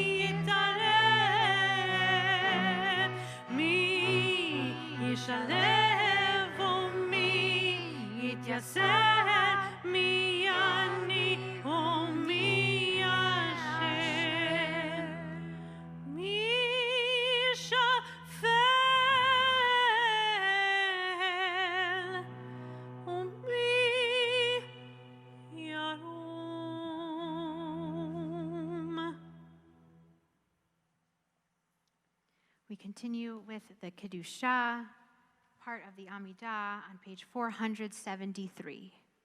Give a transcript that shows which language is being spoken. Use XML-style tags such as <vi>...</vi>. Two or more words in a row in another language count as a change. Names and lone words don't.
<he>יטרף, מי ישלו, מי יתיסר, מי יעני, מי יעשר, מי ישפל, מי ירום.</he> <en>We continue with the Kedusha, part of the Amidah, on page 473.</en>